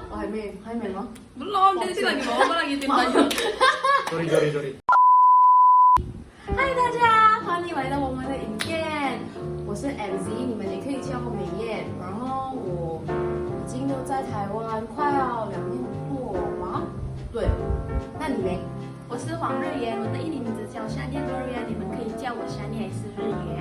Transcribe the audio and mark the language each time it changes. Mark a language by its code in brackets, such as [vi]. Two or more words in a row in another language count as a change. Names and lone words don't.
[zh] 还没吗？ [id] Belum, dia lagi bawa apa lagi tim baju. Sorry. [zh] 嗨，大家欢迎来到我们的影片，我是 MZ， 你们也可以叫我美艳。然后我已经都在台湾快要2年多吗？对，那你呢？我是黄日妍，我的印尼名字叫山叶多日妍，你们可以叫我山叶还是日妍。